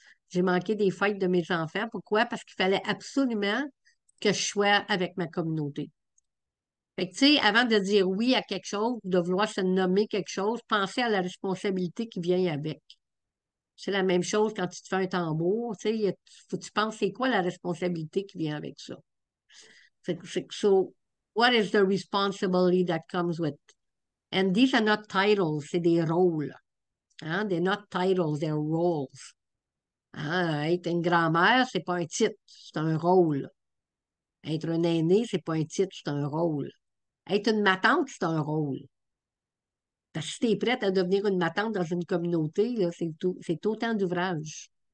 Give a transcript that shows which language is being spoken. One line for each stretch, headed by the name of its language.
French: J'ai manqué des fêtes de mes enfants. Pourquoi? Parce qu'il fallait absolument que je sois avec ma communauté. Fait que, tu sais, avant de dire oui à quelque chose, de vouloir se nommer quelque chose, pensez à la responsabilité qui vient avec. C'est la même chose quand tu te fais un tambour, tu sais, faut que tu penses c'est quoi la responsabilité qui vient avec ça.
English: So, what is the responsibility that comes with? And these are not titles,
French: c'est des rôles. Hein?
English: They're not titles, they're roles. Hein?
French: Être une grand-mère, c'est pas un titre, c'est un rôle. Être un aîné, c'est pas un titre, c'est un rôle. Être une matante, c'est un rôle. Parce que si tu es prête à devenir une matante dans une communauté, là, c'est autant d'ouvrages.